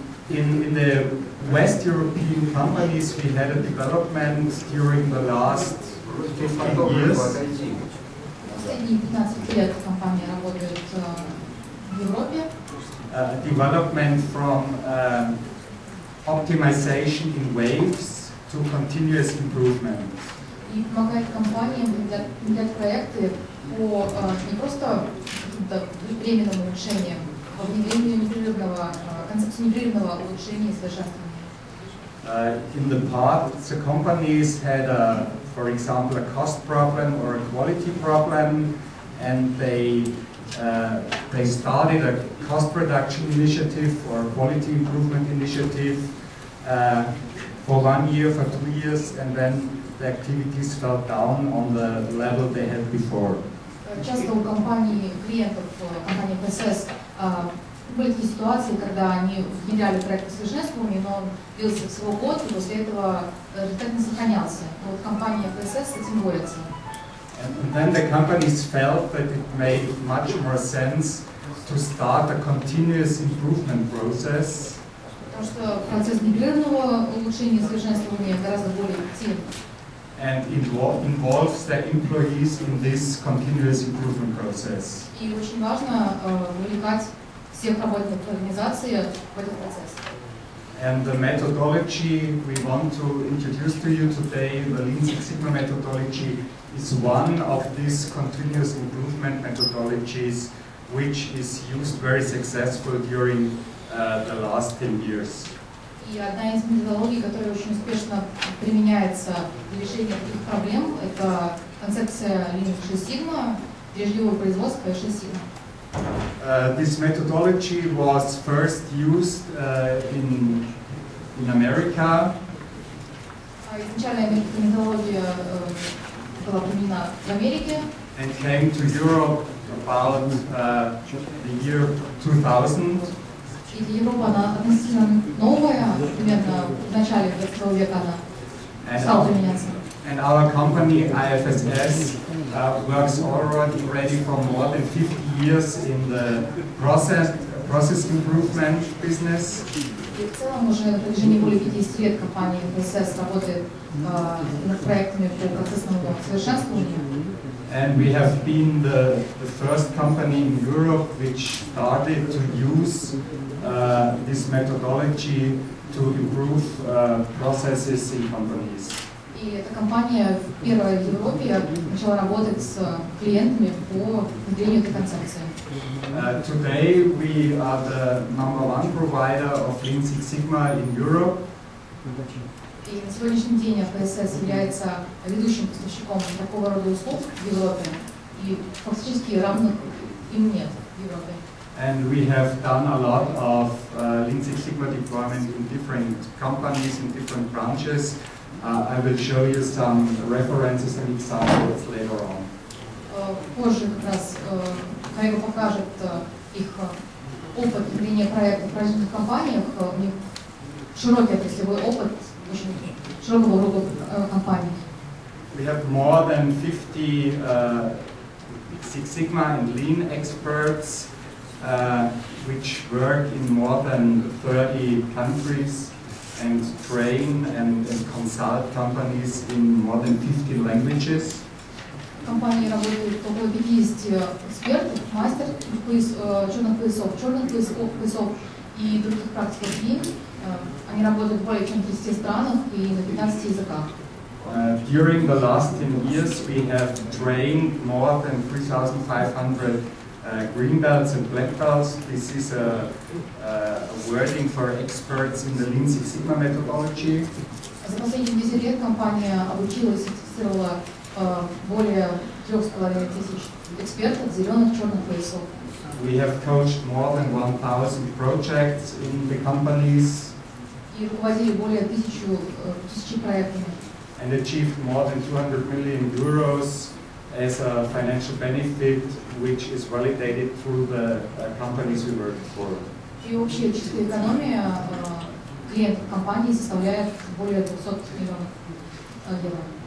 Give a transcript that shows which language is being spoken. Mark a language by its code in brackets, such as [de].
[en] In the West European companies, we had a development during the last 15 years. [ru] Последние 15 лет компания работает в Европе. [en] Development from optimization in waves to continuous improvement. [ru] И помогает компаниям внедрять проекты по не просто каким-то временным улучшениям, а внедрению концепции непрерывного улучшения и совершенствования. [en] In the past, the companies had, for example, a cost problem or a quality problem, and they started a cost reduction initiative or a quality improvement initiative for 1 year, for 2 years, and then the activities fell down on the level they had before. [ru] Часто у компаний, клиентов компании IFSS были такие ситуации, когда они внедряли проект совершенствования, но он длился всего год, и после этого результат не сохранялся. Вот компания IFSS с этим борется. [en] And then the companies felt that it made much more sense to start a continuous improvement process. [ru] Потому что процесс непрерывного улучшения и совершенствования гораздо более эффективен. [en] And involves the employees in this continuous improvement process. [ru] И очень важно вовлекать всех работников организации в этот процесс. [en] And the methodology we want to introduce to you today, the Lean Six Sigma methodology, is one of these continuous improvement methodologies which is used very successful during the last 10 years. [ru] И одна из методологий, которая очень успешно применяется для решения таких проблем, это концепция Lean Six Sigma, бережливого производства и 6 Sigma. [en] This methodology was first used in America. [ru] Изначально эта методология была применена в Америке. [en] And came to Europe about the year 2000. [ru] И Европа, она относительно новая, примерно в начале 20 века она стала применяться. [en] And our company IFSS works already for more than 50 years in the process improvement business. [ru] И в целом уже на протяжении более 50 лет компания IFSS работает над проектами по процессному совершенствованию. [en] And we have been the first company in Europe which started to use this methodology to improve processes in companies. [ru] И эта компания первая в Европе начала работать с клиентами по внедрению этой концепции. [en] Today we are the #1 provider of Lean Six Sigma in Europe. [ru] И на сегодняшний день IFSS является ведущим поставщиком такого рода услуг в Европе, и фактически равных им нет в Европе. [en] And we have done a lot of Lean Six Sigma deployment in different companies, in different branches. I will show you some references and examples later on. [ru] Позже как раз коллега покажет их опыт ведения проектов в различных компаниях. У них широкий отраслевой опыт, очень широкого рода компаний. [en] We have more than 50 Six Sigma and Lean experts which work in more than 30 countries and train and consult companies in more than 50 languages. [ru] В компании работает около 50 экспертов, мастер черных поясов и других практиков Lean. Они работают в более чем 30 странах и на 15 языках. [en] During the last 10 years, we have trained more than 3,500 green belts and black belts. This is a wording for experts in the Lean Six Sigma methodology. [ru] За последние 10 лет компания обучила и сертифицировала более 3500 экспертов зеленых черных поясов. [en] We have coached more than 1,000 projects in the companies. [ru] И руководили более 1000 проектами. [en] And achieved more than 200 million euros as a financial benefit, which is validated through the companies we work for. [ru] И общая чистая экономия клиентов компании составляет более 200 миллионов евро.